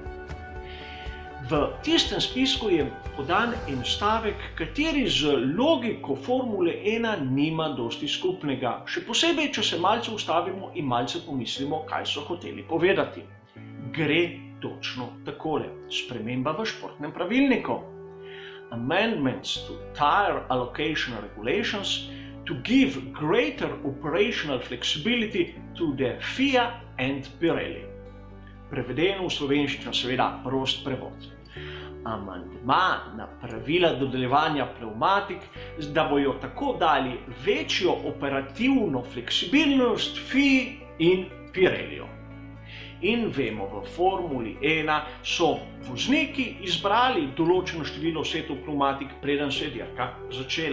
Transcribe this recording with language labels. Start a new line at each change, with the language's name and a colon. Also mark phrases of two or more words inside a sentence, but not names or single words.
Slovenian: V tistem spisku je podan en stavek, kateri z logiko Formule 1 nima dosti skupnega. Še posebej, če se malce ustavimo in malce pomislimo, kaj so hoteli povedati. Gre točno takole. Sprememba v športnem pravilniku.
English: Amendments to tire allocation regulations to give greater operational flexibility to the FIA and Pirelli.
Slovenian: Prevedeno v slovenščino, seveda prost prevod. Amandma na pravila dodeljevanja pnevmatik, da bojo tako dali večjo operativno fleksibilnost FIA in Pirelliju. In vemo, v Formuli 1 so vozniki izbrali določeno število setov pnevmatik, preden se je dirka začela.